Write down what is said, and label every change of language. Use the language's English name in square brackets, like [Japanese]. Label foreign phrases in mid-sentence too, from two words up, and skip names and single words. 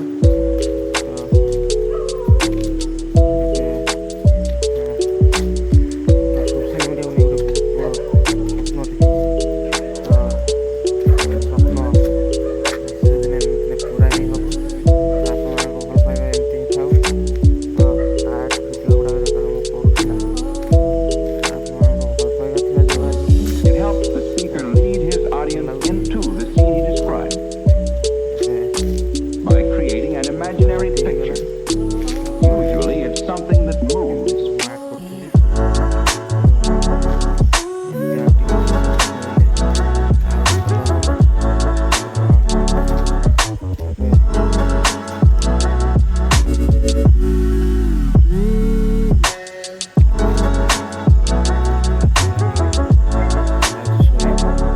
[Odia] ତ ଏବେ [English] social media [Odia] ନେଇ ଗୋଟେ ବହୁତ ବଡ଼ ସ୍ୱପ୍ନ ଦେଖିଛି। ତ ସ୍ୱପ୍ନ ନିଶ୍ଚିତ ଦିନେ ନା ଦିନେ ପୁରା ହିଁ ହେବ। ତ ଆପଣମାନଙ୍କ ଭଲ ପାଇବା ଏମିତି ହିଁ ଥାଉ। ତ [English] art video [Odia] ଗୁଡ଼ାକ ଯେତେବେଳେ ମୁଁ କରୁଥିଲା, ଆପଣମାନଙ୍କ ଭଲ ପାଇବା ଥିବା ଯୋଗୁଁ ଆଜି [English] It helps the speaker lead his audience into the scene he described [Odia] ଏବେ [English] by creating an imaginary [Odia] ରାତି [English] picture. [Odia] ହେଇଗଲା। [English] Usually, it's something that moves. [Odia] ଏମିତି ସବୁ ଆର୍ଟ କରୁଥିଲି। ତ ଏମିତି ଆଉ ଟିକେ ସକ୍ସେସ୍ ମିଳିଲେ ଆହୁରି ଭଲ ହେବ। ତ ଏବେ ରାତି ହେଇଗଲା, ଯାଉଛି ଶୋଇବି।